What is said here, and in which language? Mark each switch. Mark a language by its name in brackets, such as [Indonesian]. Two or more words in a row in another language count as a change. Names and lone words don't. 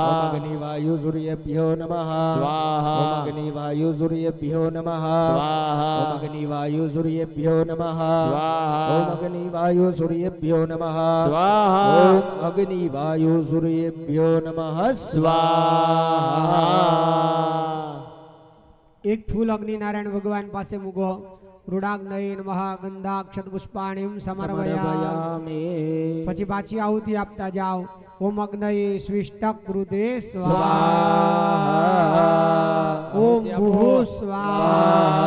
[Sanskrit] ओम अग्नि वायु सूर्येभ्यो नमः स्वाहा ओम अग्नि वायु सूर्येभ्यो नमः स्वाहा ओम अग्नि वायु सूर्येभ्यो नमः स्वाहा ओम अग्नि वायु सूर्येभ्यो नमः स्वाहा ओम अग्नि वायु सूर्येभ्यो नमः स्वाहा [Gujarati] એક ફૂલ અગ્નિ નારાયણ ભગવાન પાસે મૂકો. [Sanskrit] રૂડાગ્નય નમઃ ગંધાક્ષત પુષ્પાણીમ સમર્પયામિ. [Gujarati] પછી પાછી આહુતિ આપતા જાઓ. [Sanskrit] ઓમ અગ્નયે સ્વિષ્ટક કૃતે સ્વાહા. ઓમ ભૂઃ સ્વાહા.